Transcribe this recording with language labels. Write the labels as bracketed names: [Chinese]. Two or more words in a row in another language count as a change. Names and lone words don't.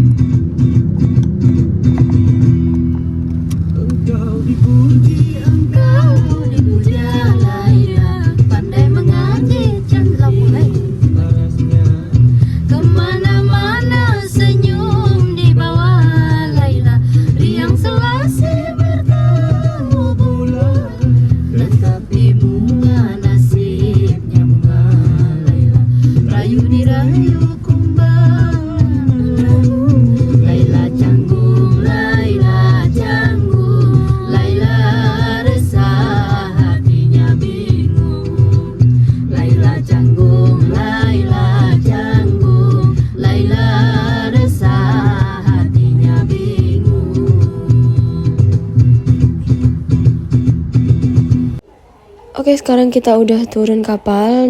[Malay] Kemana-mana senyum di bawah Laila, riang selasi bertemu bulan, tetapi bunga nasibnya bunga Laila, rayu dirayu kumbang, Laila canggung, Laila canggung, Laila resah hatinya bingung, Laila canggung, Laila canggung, Laila resah hatinya bingung. [Indonesian] Oke, sekarang kita udah turun kapal.